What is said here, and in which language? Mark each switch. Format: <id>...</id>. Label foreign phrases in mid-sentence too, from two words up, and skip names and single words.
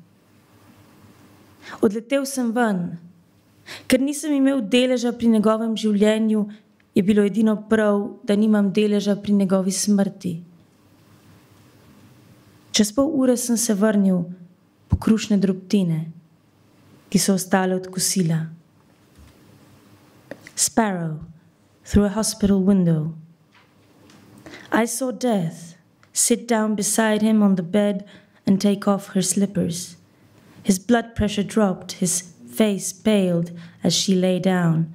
<sl>Odletel sem ven, ker nisem imel deleža pri njegovem življenju, je bilo edino prav, da nimam deleža pri njegovi smrti. Čez pol ure sem se vrnil po krušne drobtine, ki so ostale od kosila.</sl> <en>Sparrow, through a hospital window. I saw death sit down beside him on the bed and take off her slippers. His blood pressure dropped, his face paled as she lay down.</en>